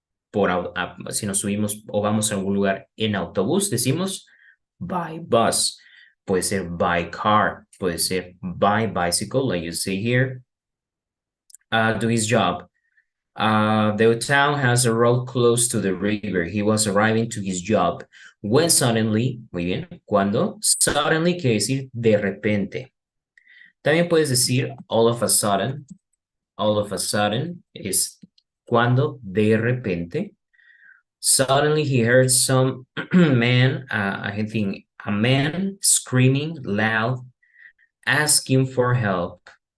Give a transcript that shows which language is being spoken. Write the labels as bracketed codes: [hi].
[es] Por ejemplo, si si nos subimos o vamos a algún lugar en autobús, decimos [en] by bus. [es] Puede ser [en] by car. [es] Puede ser [en] by bicycle, like you see here. To his job. The town has a road close to the river. He was arriving to his job when suddenly, [es] muy bien, cuando, [en] suddenly [es] quiere decir de repente. También puedes decir [en] all of a sudden. All of a sudden [es] es cuando, de repente. [en] Suddenly he heard some man, I think a man screaming loud, asking for help.